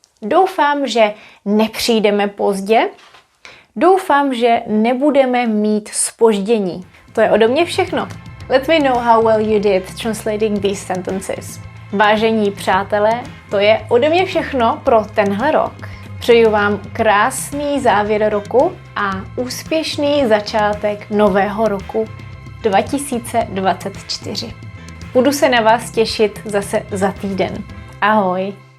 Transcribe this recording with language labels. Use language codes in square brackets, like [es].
[cs] Doufám, že nepřijdeme pozdě. Doufám, že nebudeme mít zpoždění. To je ode mě všechno. [en] Let me know how well you did translating these sentences. [cs] Vážení přátelé, to je ode mě všechno pro tenhle rok. Přeju vám krásný závěr roku a úspěšný začátek nového roku 2024. Budu se na vás těšit zase za týden. Ahoj!